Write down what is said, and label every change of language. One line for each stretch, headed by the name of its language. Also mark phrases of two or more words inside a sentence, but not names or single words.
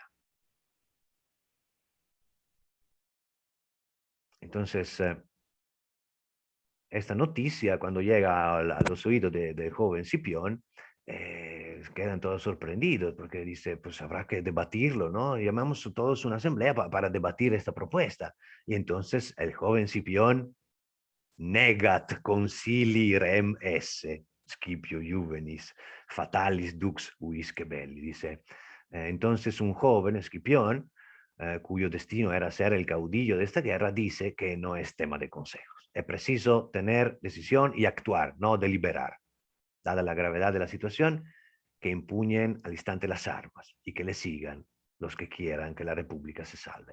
Spanish: Entonces, esta noticia, cuando llega a los oídos del joven Cipión, quedan todos sorprendidos porque dice, pues habrá que debatirlo, ¿no? Llamamos todos una asamblea para debatir esta propuesta. Y entonces el joven Scipión,
Latin: negat consili rem esse, Scipio Juvenis, fatalis dux uisque belli,
Spanish: dice. Entonces un joven, Escipión, cuyo destino era ser el caudillo de esta guerra, dice que no es tema de consejos. Es preciso tener decisión y actuar, no deliberar. Dada la gravedad de la situación, que empuñen al instante las armas y que le sigan los que quieran que la república se salve.